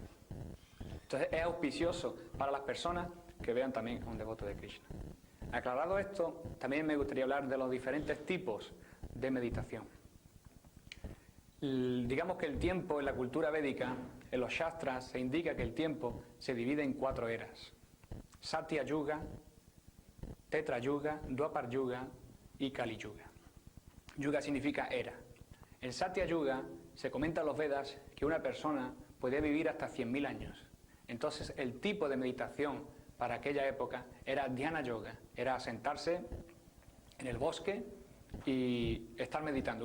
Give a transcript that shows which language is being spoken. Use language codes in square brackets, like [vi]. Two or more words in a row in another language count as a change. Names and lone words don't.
[es] Entonces es auspicioso para las personas que vean también a un devoto de Krishna. Aclarado esto, también me gustaría hablar de los diferentes tipos de meditación. Digamos que el tiempo en la cultura védica, en los shastras, se indica que el tiempo se divide en 4 eras. Satya Yuga, Tetra Yuga, Dwapar Yuga y Kali Yuga. Yuga significa era. En Satya Yuga se comenta en los Vedas que una persona podía vivir hasta 100.000 años. Entonces el tipo de meditación para aquella época era Dhyana Yoga, era sentarse en el bosque y estar meditando.